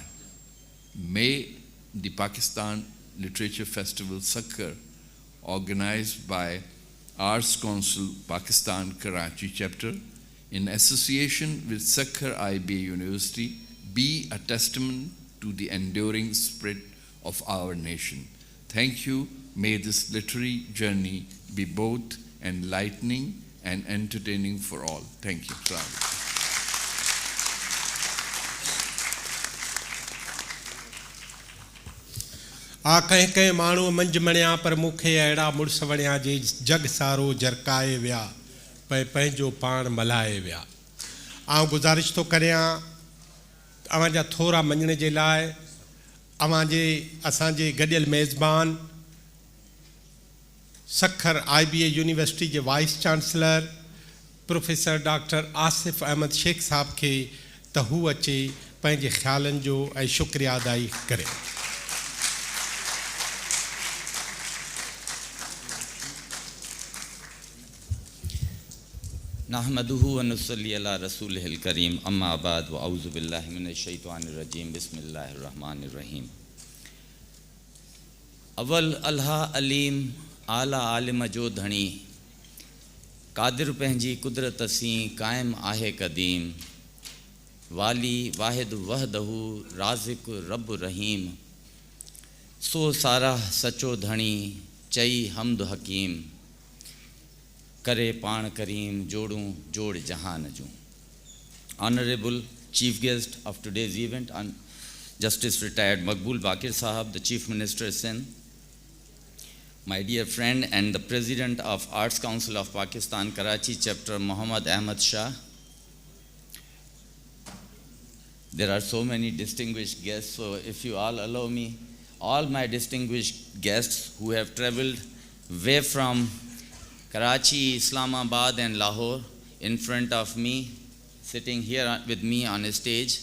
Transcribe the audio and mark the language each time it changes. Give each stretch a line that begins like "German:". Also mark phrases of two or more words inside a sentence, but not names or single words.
English: May the Pakistan Literature Festival, Sakhar, organized by Arts Council Pakistan Karachi chapter in association with Sakhar IBA University, be a testament to the enduring spirit of our nation. Thank you. May this literary journey be both enlightening and entertaining for all. Thank you.
Sindhi: आ कंहिं कंहिं माण्हू मंझ मणिया पर मूंखे अहिड़ा मुड़ुस वणिया जे जग सारो जरकाए विया पंहिंजो पाण मल्हाए विया। आउं गुज़ारिश थो करियां अवां जा थोरा मञण जे लाइ असांजे गॾियल मेज़बान सखर IBA यूनिवर्सिटी जे
English: Vice Chancellor Professor Doctor
Sindhi: आसिफ अहमद शेख साहब खे त हू अचे पंहिंजे ख़्यालनि जो ऐं शुक्रिया अदाई करे।
Arabic: نحمده ونصلي على رسوله الكريم أما بعد وأعوذ بالله من الشيطان الرجيم بسم الله الرحمن الرحيم.
Sindhi: अव्वल अल्लाह अलीम आला आलिम जो धणी कादिर पंहिंजी कुदरत सी कायम आहे क़दीम वाली वाहिद वहदहू राज़िक रब रहीम सो सारा सचो धणी चई हमद हकीम करे पाण करीम जोड़ूं जोड़ जहान जूं.
English: Honorable Chief Guest of today's event, Justice Retired Maqbool Baqir Sahab, the Chief Minister Sindh, my dear friend and the President of Arts Council of Pakistan, Karachi Chapter, Muhammad Ahmad Shah. There are so many distinguished guests, so if you all allow me, all my distinguished guests who have traveled way from Karachi, Islamabad and Lahore in front of me, sitting here with me on a stage.